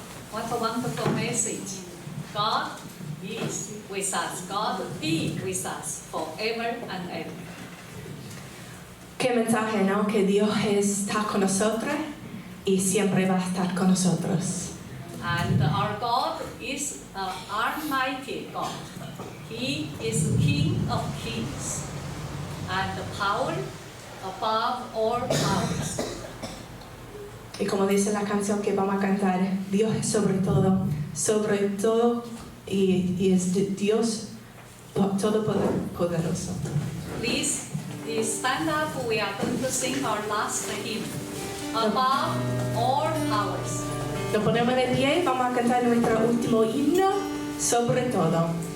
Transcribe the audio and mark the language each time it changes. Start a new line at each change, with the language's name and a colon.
English: What a wonderful message. God is with us. God be with us forever and ever.
Spanish: Qué mensaje, ¿no? Que Dios está con nosotros y siempre va a estar con nosotros.
English: And our God is an almighty God. He is King of kings and the power above all powers.
Spanish: Y como dice la canción que vamos a cantar, Dios es sobre todo y es Dios todopoderoso.
English: Please stand up. We are going to sing our last hymn, Above All Powers.
Spanish: Nos ponemos de pie y vamos a cantar nuestro último himno, sobre todo.